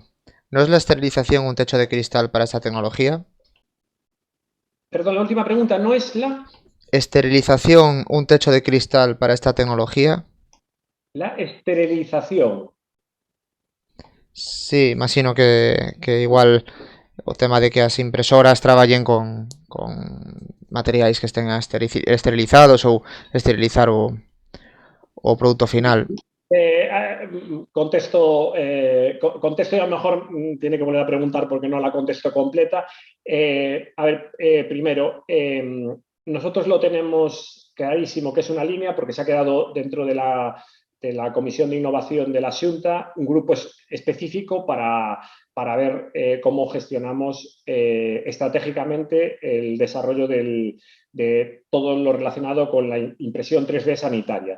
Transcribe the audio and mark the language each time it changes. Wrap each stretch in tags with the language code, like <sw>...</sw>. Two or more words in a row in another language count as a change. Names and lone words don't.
<es>¿No es la esterilización un techo de cristal para esta tecnología? Perdón, la última pregunta, ¿no es la? ¿Esterilización un techo de cristal para esta tecnología? La esterilización.</es> <gl>Sí, imagino que igual o tema de que as impresoras traballen con materiais que estén esterilizados ou esterilizar o produto final.</gl> <es>Contesto y a lo mejor tiene que volver a preguntar porque no la contesto completa. A ver, primero, nosotros lo tenemos clarísimo que es una línea porque se ha quedado dentro de la Comisión de Innovación de la Xunta un grupo específico para ver cómo gestionamos estratégicamente el desarrollo de todo lo relacionado con la impresión 3D sanitaria.</es>